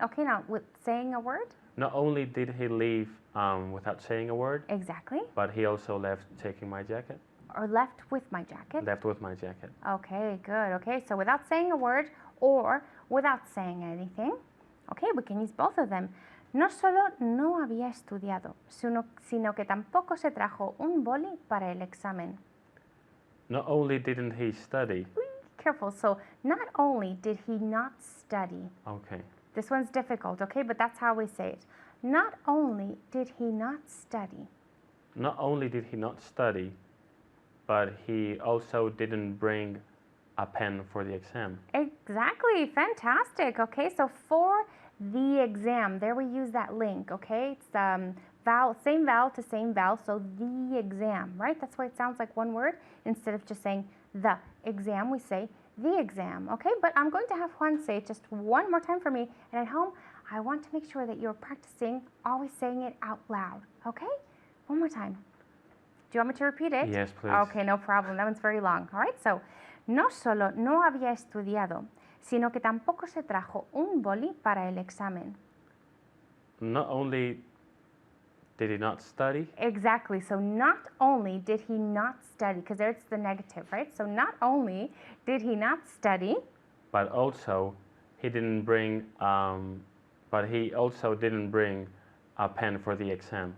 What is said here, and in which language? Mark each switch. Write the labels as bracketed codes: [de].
[en] Okay, now with saying a word. Not only did he leave without saying a word, Exactly. but he also left taking my jacket. Or left with my jacket. Left with my jacket. Okay, good. Okay, so without saying a word or without saying anything. Okay, we can use both of them. [es] No solo no había estudiado, sino que tampoco se trajo un boli para el examen. [en] Not only didn't he study. Careful. So not only did he not study. Okay. This one's difficult, okay, but that's how we say it. Not only did he not study. Not only did he not study, but he also didn't bring a pen for the exam. Exactly, fantastic. Okay, so for the exam, there we use that link, okay? It's vowel, same vowel to same vowel, so the exam, right? That's why it sounds like one word. Instead of just saying the exam, we say the exam, okay? But I'm going to have Juan say it just one more time for me, and at home, I want to make sure that you're practicing always saying it out loud, okay? One more time. Do you want me to repeat it? Yes, please. Okay, no problem. That one's very long. All right, so [es] no solo no había estudiado, sino que tampoco se trajo un boli para el examen. [en] Not only did he not study. Exactly. So not only did he not study, because there's the negative, right? So not only did he not study, but also he didn't bring. But he also didn't bring a pen for the exam.